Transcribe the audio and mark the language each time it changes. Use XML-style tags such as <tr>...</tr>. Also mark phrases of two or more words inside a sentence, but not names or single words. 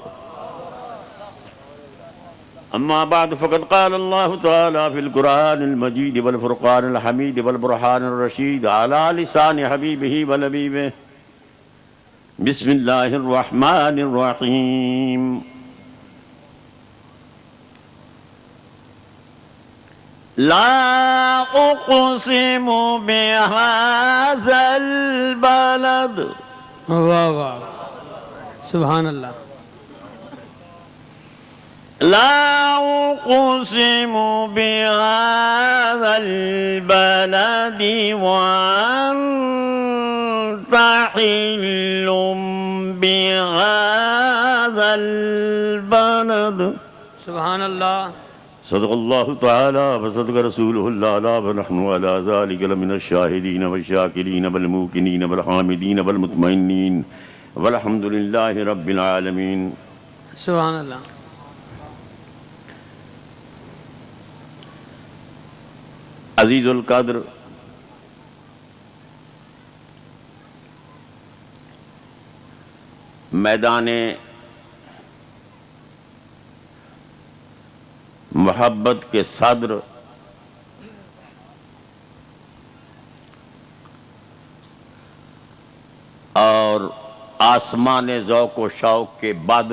<ar>أما بعد فقد قال الله تعالى في القرآن المجيد والفرقان الحميد والبرهان الرشيد على لسان حبيبه ولبيبه بسم الله الرحمن الرحيم لا اقسم بهذا البلد</ar> <ur>واہ واہ</ur> <ar>سبحان اللہ لا اقسم بهذا البلد وانت حل بهذا البلد سبحان اللہ صدق اللہ تعالی وصدق رسولہ العلی ونحن علی ذلک لمن الشاہدین والشاکرین والموقنین والحامدین والمطمئنین والحمد للہ رب العالمین سبحان اللہ</ar> <ur>عزیز القدر میدان محبت کے صدر اور آسمان ذوق و شوق کے بدر</ur>